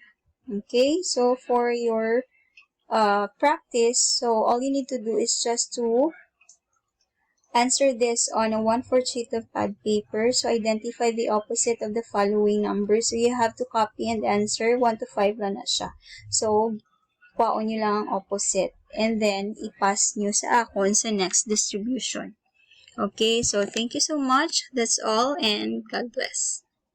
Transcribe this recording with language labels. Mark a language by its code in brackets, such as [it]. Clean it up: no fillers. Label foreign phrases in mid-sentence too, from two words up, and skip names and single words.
[en] Okay, so for your practice, so all you need to do is just to answer this on a 1/4 sheet of pad paper. So, identify the opposite of the following numbers. So, you have to copy and answer 1 to 5 [hil] lang na siya. So, kwaon nyo lang ang opposite. [en] And then, [hil] ipass nyo sa akon sa [en] next distribution. Okay, so thank you so much. That's all and God bless.